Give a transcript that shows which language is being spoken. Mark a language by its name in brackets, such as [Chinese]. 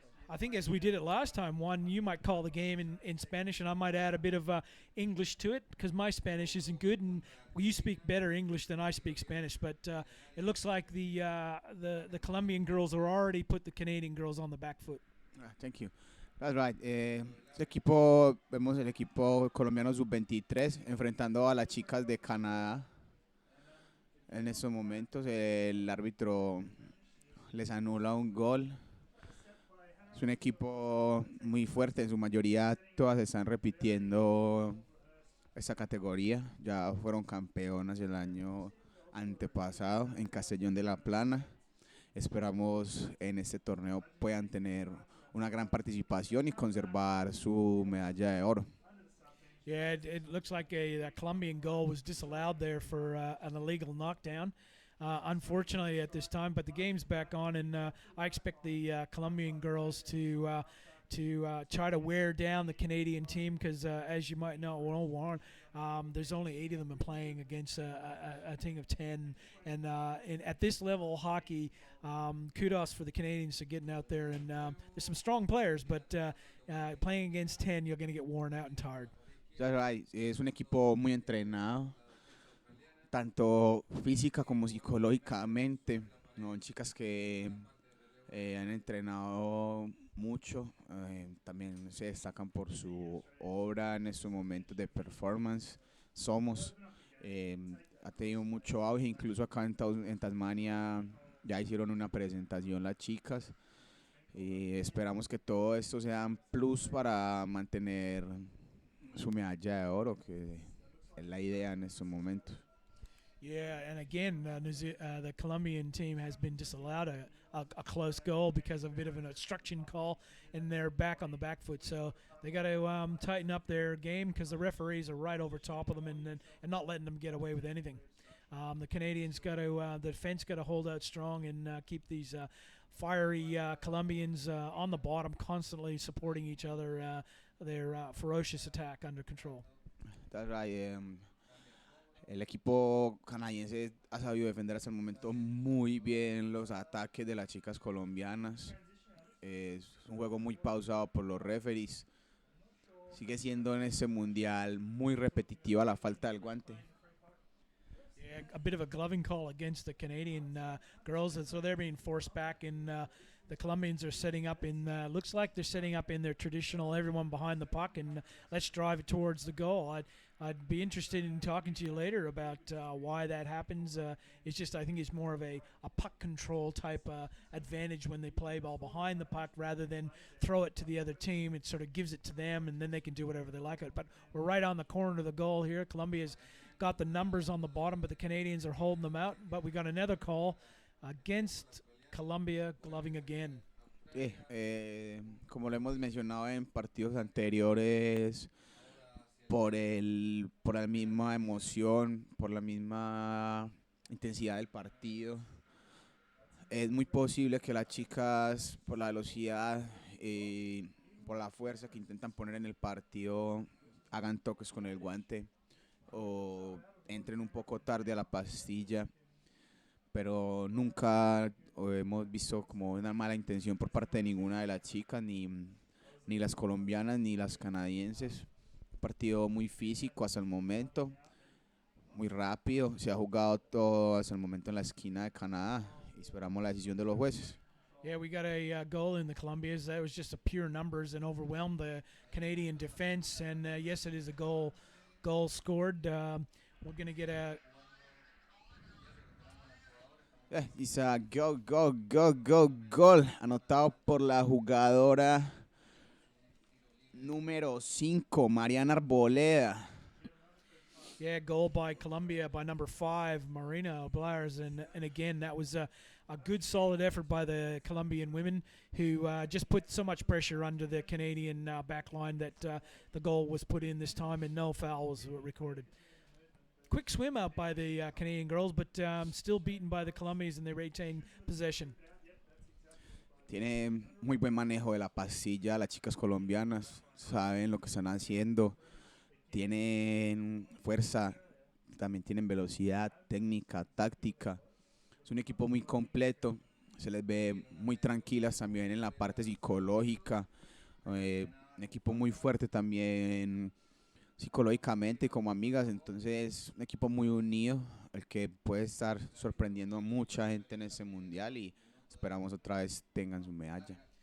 [English] I think as we did it last time, you might call the game in Spanish, and I might add a bit of English to it because my Spanish isn't good, and you speak better English than I speak Spanish. But it looks like the Colombian girls are already put the Canadian girls on the back foot. Thank you. That's right. [Spanish] Vemos el equipo colombiano sub-23 enfrentando a las chicas de Canadá. En estos momentos el árbitro les anula un gol. Es un equipo muy fuerte, en su mayoría todas están repitiendo esa categoría. Ya fueron campeonas el año antepasado en Castellón de la Plana. Esperamos en este torneo puedan tener una gran participación y conservar su medalla de oro. [English] Yeah, it looks like a Colombian goal was disallowed there for an illegal knockdown. Unfortunately at this time, but the game's back on, and I expect the Colombian girls to try to wear down the Canadian team because, as you might know, Warren, there's only 8 of them playing against a team of 10, and at this level of hockey, kudos for the Canadians for getting out there, and there's some strong players, but playing against 10, you're going to get worn out and tired. That's right. [Spanish] Es un equipo muy entrenado, tanto física como psicológicamente, ¿no? Chicas que Han entrenado mucho, también se destacan por su obra en estos momentos de performance. Somos, eh, ha tenido mucho auge, incluso acá en Tasmania ya hicieron una presentación las chicas. Y esperamos que todo esto sea un plus para mantener su medalla de oro, que es la idea en estos momentos. [English] Yeah, and again, the Colombian team has been disallowed a close goal because of a bit of an obstruction call, and they're back on the back foot. So they got to tighten up their game because the referees are right over top of them and not letting them get away with anything. The Canadians got to, the defense got to hold out strong and keep these fiery Colombians on the bottom, constantly supporting each other, their ferocious attack under control. That's right, [Spanish] el equipo canadiense ha sabido defender hasta el momento muy bien los ataques de las chicas colombianas. Es un juego muy pausado por los referees. Sigue siendo en este mundial muy repetitiva la falta del guante. [English] Yeah, a bit of a gloving call against the Canadian girls, and so they're being forced back. And the Colombians are setting up in. Looks like they're setting up in their traditional everyone behind the puck and let's drive it towards the goal. I'd be interested in talking to you later about why that happens. It's just I think it's more of a puck control type advantage when they play ball behind the puck rather than throw it to the other team. It sort of gives it to them and then they can do whatever they like it. But we're right on the corner of the goal here. Colombia's got the numbers on the bottom, but the Canadians are holding them out. But we got another call against Colombia, gloving again. [Spanish] Sí, como lo hemos mencionado en partidos anteriores, por la misma emoción, por la misma intensidad del partido, es muy posible que las chicas, por la velocidad y por la fuerza que intentan poner en el partido, hagan toques con el guante o entren un poco tarde a la pastilla, pero nunca hemos visto como una mala intención por parte de ninguna de las chicas, ni las colombianas ni las canadienses. Un partido muy físico hasta el momento, muy rápido, se ha jugado todo hasta el momento en la esquina de Canadá y esperamos la decisión de los jueces. [English] Yeah, we got a goal in the Colombians. That was just a pure numbers and overwhelmed the Canadian defense. And yes, it is a goal scored. We're going to get a... It's a [Spanish] gol, anotado por la jugadora número 5, Mariana Arboleda. [English] Yeah, goal by Colombia by number 5, Marina Blares. And again, that was a good, solid effort by the Colombian women who just put so much pressure under the Canadian back line that the goal was put in this time and no foul was recorded. Quick swim out by the Canadian girls, but still beaten by the Colombians and they retain possession. [Spanish] Tiene muy buen manejo de la pastilla, las chicas colombianas saben lo que están haciendo, tienen fuerza, también tienen velocidad, técnica, táctica. Es un equipo muy completo, se les ve muy tranquilas también en la parte psicológica, un equipo muy fuerte también psicológicamente como amigas, entonces un equipo muy unido, el que puede estar sorprendiendo a mucha gente en este mundial y esperamos otra vez tengan su medalla.